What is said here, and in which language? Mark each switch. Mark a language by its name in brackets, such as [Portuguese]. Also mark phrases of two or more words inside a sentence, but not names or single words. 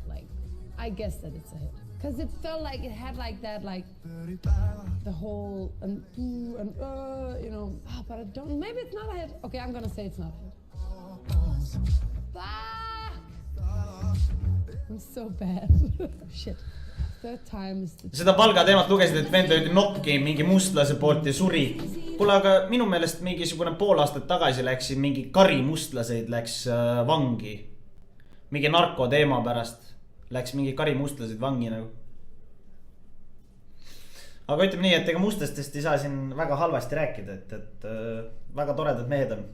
[English] Like, I guess that it's a hit. Because it felt like it had like that, like, the whole, you know, but I don't, maybe it's not a hit. Okay, I'm gonna say it's not a hit. Fuck! I'm so bad. Shit. Third time is the... [Estonian] Seda palga teemat lugesid, et vend löödi nokki mingi mustlase poolt ja suri. Kuule, aga minu meelest mingisugune pool aastat tagasi läks mingi kari mustlaseid läks vangi. Mingi narkoteema pärast läks mingi kari mustlaseid vangi nagu. Aga ütleme nii, et ega mustlastest ei saa siin väga halvasti rääkida, et väga toredad mehed on.